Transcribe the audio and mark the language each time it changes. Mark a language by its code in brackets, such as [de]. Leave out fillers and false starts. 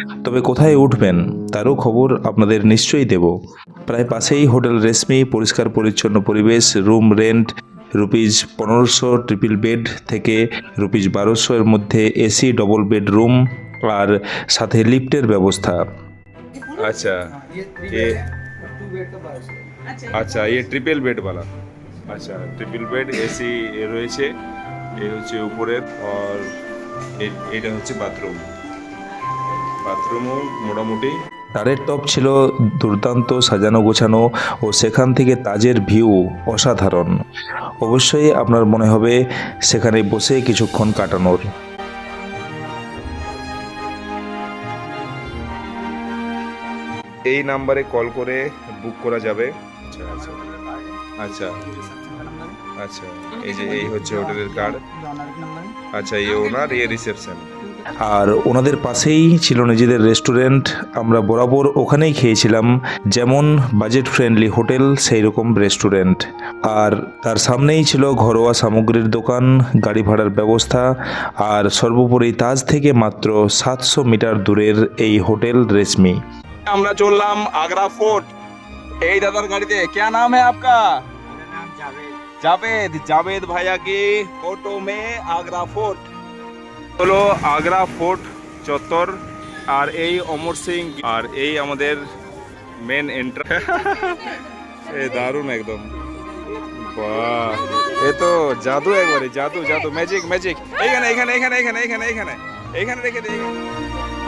[bn] তবে কোথায় উঠবেন তারও খবর আপনাদের নিশ্চয়ই দেব। প্রায় পাশেই হোটেল রেশমি, পরিষ্কার পরিচ্ছন্ন পরিবেশ। রুম রেন্ট ₹1500 ট্রিপল বেড থেকে ₹1200 এর মধ্যে এসি ডবল বেড রুম, আর সাথে লিফটের ব্যবস্থা। [hi] अच्छा ये अच्छा ये ट्रिपल बेड वाला, अच्छा ट्रिपल बेड [bn] এসি রয়েছে। এই হচ্ছে উপরের, আর এটা হচ্ছে বাথরুম। বাথরুমও মোটামুটি। তারের টপ ছিল দুর্দান্ত সাজানো গোছানো, ও সেখান থেকে তাজের ভিউ অসাধারণ। অবশ্যই আপনার মনে হবে সেখানে বসে কিছুক্ষণ কাটানোর। এই নাম্বারে কল করে বুক করা যাবে। আচ্ছা আচ্ছা আচ্ছা আচ্ছা, এই যে এই হচ্ছে হোটেলের কার্ড। আচ্ছা এই ওনার, এই রিসেপশন। আর ওনাদের পাশেই ছিল নিজেদের রেস্টুরেন্ট। আমরা বরাবর ওখানেই খেয়েছিলাম। যেমন বাজেট ফ্রেন্ডলি হোটেল সেই রকম রেস্টুরেন্ট। আর তার সামনেই ছিল ঘরোয়া সামগ্রীর দোকান, গাড়ি ভাড়ার ব্যবস্থা, আর সর্বোপরি তাজ থেকে মাত্র 700 মিটার দূরের এই হোটেল রেশমি। আমরা চললাম আগ্রা ফোর্ট এই দাদার গাড়িতে। [hi] क्या नाम है आपका? मेरा नाम जावेद। जावेद। जावेद भैया की ऑटो में आगरा फोर्ट [bn] হলো আগ্রা ফোর্ট চত্বর। আর এই অমর সিং, আর এই আমাদের মেন এন্ট্রান্স। এই দারুণ একদম, বাহ এ তো জাদু, একবারে জাদু জাদু, ম্যাজিক ম্যাজিক। এইখানে এইখানে এইখানে এইখানে এইখানে এইখানে এইখানে রেখে দিই।